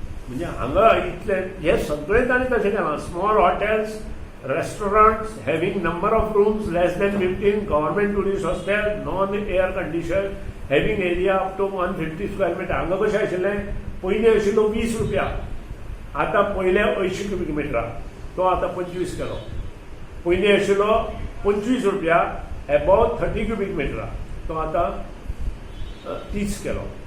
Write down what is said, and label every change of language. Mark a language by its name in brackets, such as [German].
[Goan Konkani] म्हणजे हांगा इतले हे सगळे तांणी तशें केलां. [English] Small hotels restaurants having number of rooms less than 15, government tourist hostel, non-air condition, having area up to 150 square meter. [Goan Konkani] हांगा कशें आशिल्लें पयलीं आशिल्लो ₹20, आतां पयले 80 क्युबिक मिटरां तो आतां 25 केलो. पयलीं आशिल्लो ₹25 एबोव 30 क्युबिक मिटरां तो आतां 30 केलो.